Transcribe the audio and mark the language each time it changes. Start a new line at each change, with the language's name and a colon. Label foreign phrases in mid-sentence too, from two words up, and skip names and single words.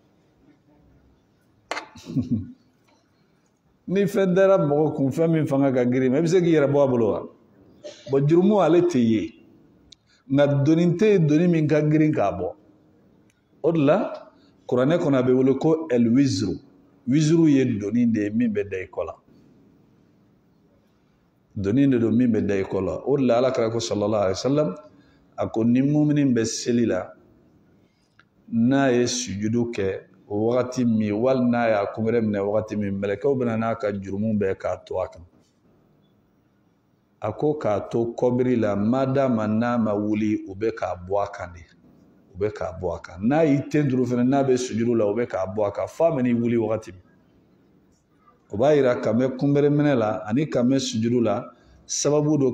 Bambara: ni fɛn dara mɔgɔ kun fɛn min fanga ka girin i bɛ se k'i yɛrɛ bɔ a bolo wa bon jurumu ale tɛ ye nga doninte doni min ka girin k'a bɔ o de la kuranɛ kɔnɔ a bɛ wele ko el wizru wizru ye doni de ye min bɛ da i kɔ la doni de don min bɛ da i kɔ la o de la ala kɛra ko
Arabic: صلى الله عليه وسلم
Bambara: a ko ni mumini bɛ seli la n'a ye sujudu kɛ o wagati min wali n'a y'a kunbɛrɛ minɛ wagati min mɛlɛkɛw bɛna n'a ka jurumu bɛɛ k'a to a kan a ko k'a to kɔbiri la madama n'a ma wuli u bɛ k'a bɔ a kan de u bɛ k'a bɔ a kan n'a y'i ten turu fana n'a bɛ sujudu la u bɛ k'a bɔ a kan f'a bɛ n'i wuli wagati min o b'a yira ka mɛn kunbɛrɛ minɛ la ani ka mɛn sujudu la sababu do